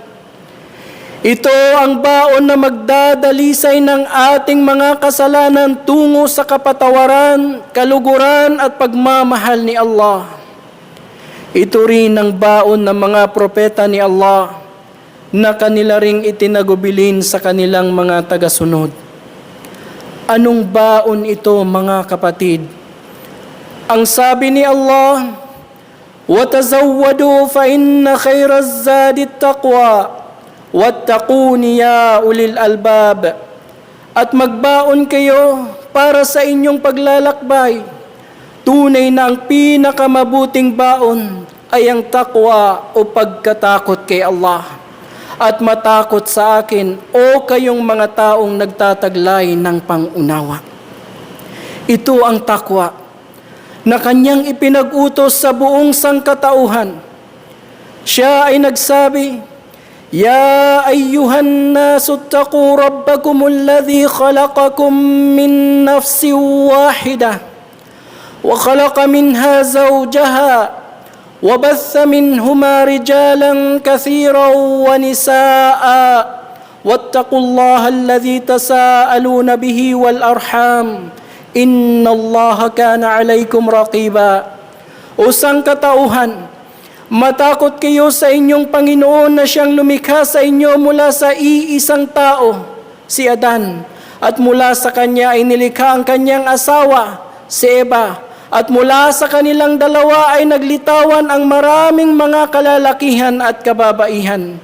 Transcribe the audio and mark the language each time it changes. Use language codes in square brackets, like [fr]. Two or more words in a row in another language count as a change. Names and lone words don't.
[tl] Ito ang baon na magdadalisay ng ating mga kasalanan tungo sa kapatawaran, kaluguran at pagmamahal ni Allah. Ito rin ang baon ng mga propeta ni Allah na kanila ring itinagubilin sa kanilang mga tagasunod. Anong baon ito, mga kapatid? Ang sabi ni Allah, [ar] وَتَزَوَّدُوا فَإِنَّ خَيْرَ الزَّادِ التَّقْوَى واتقون يا أولي الألباب. [tl] At magbaon kayo para sa inyong paglalakbay. Tunay na ang pinakamabuting baon ay ang takwa o pagkatakot kay Allah. At matakot sa akin o kayong mga taong nagtataglay ng pangunawa. Ito ang takwa na kanyang ipinag-utos sa buong sangkatauhan. Siya ay nagsabi, [ar] يا أيها الناس اتقوا ربكم الذي خلقكم من نفس واحدة وخلق منها زوجها وبث منهما رجالا كثيرا ونساء واتقوا الله الذي تساءلون به والأرحام إن الله كان عليكم رقيبا. [tl] O sangkatauhan, matakot kayo sa inyong Panginoon na siyang lumikha sa inyo mula sa iisang tao, si Adan, at mula sa kanya ay nilikha ang kanyang asawa, si Eva, at mula sa kanilang dalawa ay naglitawan ang maraming mga kalalakihan at kababaihan.